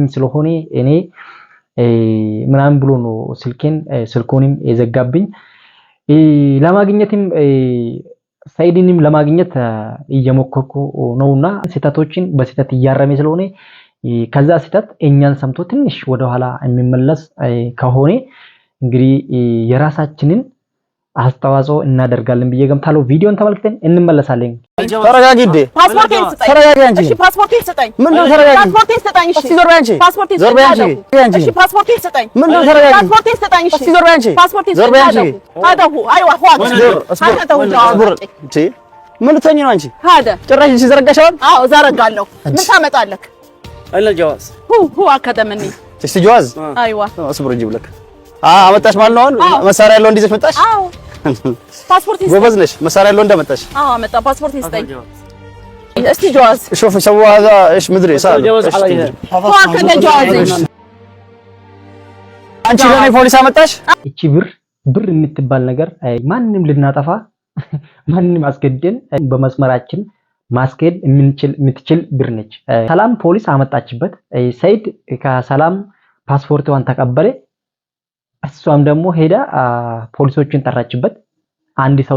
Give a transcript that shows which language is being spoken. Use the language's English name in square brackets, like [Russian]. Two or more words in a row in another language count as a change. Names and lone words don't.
[Amharic] ስለሆነ እኔ ምናምን ብሎ ነው ስልኮንም የዘጋብኝ ለማግኘትም ሰይድንም ለማግኘት እየሞከርኩ ነውና ስህተቶችን በስህተት እያረመ ስለሆነ ከዛ ስህተት እኛን ሰምቶ ትንሽ ወደ ኋላ የሚመለስ ከሆነ እንግዲህ የራሳችንን አስተዋጽኦ እናደርጋለን ብዬ ገምታለሁ። ቪዲዮን ተመልክተን እንመለሳለን። ተረጋጊ እንዴ ፓስፖርቴን ስጠኝ። ተረጋጊ አንቺ። እሺ ፓስፖርቴን ስጠኝ። ምን ነው ተረጋጊ? ፓስፖርቴን ስጠኝ። እሺ ዞር በይ አንቺ። ፓስፖርቴን ዞር በይ አንቺ። እሺ ፓስፖርቴን ስጠኝ። ምን ነው ተረጋጊ? ፓስፖርቴን ስጠኝ። እሺ ዞር በይ አንቺ። ፓስፖርቴን ዞር በይ አንቺ። [Arabic] هذا هو ايوه هو [Amharic] አስቡር እንጂ ምን ልትሆኚ ነው አንቺ? [Arabic] هذا [Amharic] ጭራሽ እሺ ዘረጋሻል? አዎ ዘረጋለሁ። ምን ታመጣለህ? [Arabic] أين الجواز؟ هو أكذا مني. [Amharic] እስቲ ጀዋዝ [Arabic] أيوة. [Amharic] አስቡር እንጂ ብለክ አመጣሽ ማለት ነው። አሁን መሳሪያ ያለው እንዲዘሽ መጣሽ? አዎ ፓስፖርት ይስጠኝ። ጎበዝ ነሽ። መሳሪያ ያለው እንደመጣሽ አዎ መጣ። ፓስፖርት ይስጠኝ። እስቲ ጀዋዝ [Arabic] شوف سووا هذا ايش مدري صار الجواز عليها. هو أكذا جواز. [Amharic] አንቺ ለኔ ፖሊስ አመጣሽ? እቺ ብር የምትባል ነገር ማንንም ልናጠፋ ማንንም አስገድደን በመስመራችን ማስኬድ የምትችል ብር ነች። ሰላም ፖሊስ አመጣችበት። ሰይድ ከሰላም ፓስፖርቷን ተቀበለ። እሷም ደግሞ ሄዳ ፖሊሶችን ጠራችበት። አንድ ሰው